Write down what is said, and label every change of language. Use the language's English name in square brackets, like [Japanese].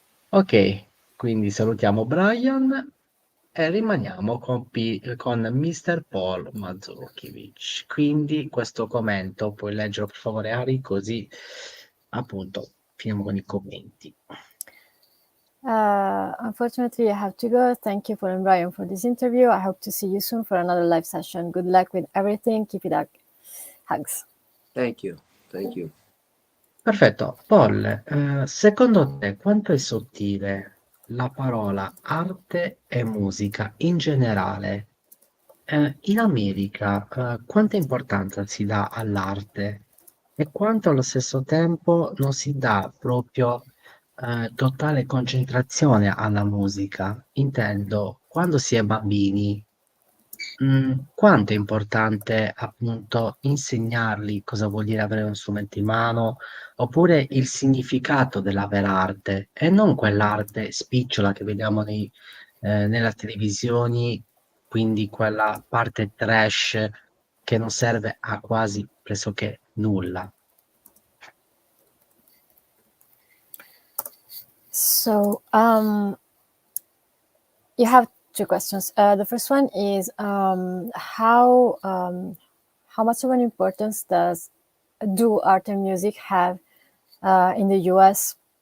[Italian] Ok, quindi salutiamo Brian e rimaniamo con Mr. Paul Mazurkiewicz. Quindi questo commento puoi leggerlo per favore Ari, così appunto finiamo con i commenti. [English] Unfortunately, I have to go. Thank you, Paul and Brian, for this interview. I hope to see you soon for another live session. Good luck with everything. Keep it up. Hugs. Thank you. Thank you. [Italian] Perfetto, Paul, secondo te quanto è sottile la parola arte e musica in generale? In America, quanta importanza si dà all'arte e quanto allo stesso tempo non si dà proprio totale concentrazione alla musica? Intendo, quando si è bambini, quanto è importante appunto insegnargli cosa vuol dire avere uno strumento in mano, oppure il significato della vera arte e non quell'arte spicciola che vediamo nelle televisioni, quindi quella parte trash che non serve a quasi pressoché nulla. [English] So, you have two questions. The first one is how much of an importance do art and music have in the U.S.